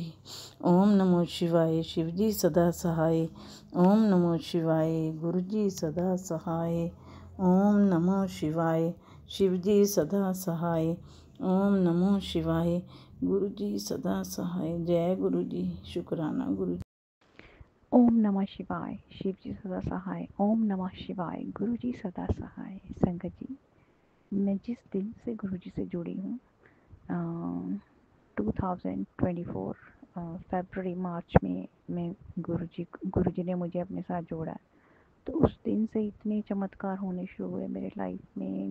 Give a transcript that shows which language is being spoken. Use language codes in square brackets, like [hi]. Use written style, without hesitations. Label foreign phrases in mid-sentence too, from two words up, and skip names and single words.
[hi] ओम नमो शिवाय, शिव जी सदा सहाय। ओम नमो शिवाय, गुरु जी सदा सहाय। ओम नमो शिवाय, शिव जी सदा सहाय। ओम नमो शिवाय, गुरु जी सदा सहाय। जय गुरु जी, शुक्राना गुरु जी। ओम नमः शिवाय, शिव जी सदा सहाय। ओम नमः शिवाय, गुरु जी सदा सहाय। संगत जी, मैं जिस दिन से गुरु जी से जुड़ी हूँ 2024 फरवरी मार्च में मैं गुरु जी ने मुझे अपने साथ जोड़ा। तो उस दिन से इतने चमत्कार होने शुरू हुए मेरे लाइफ में।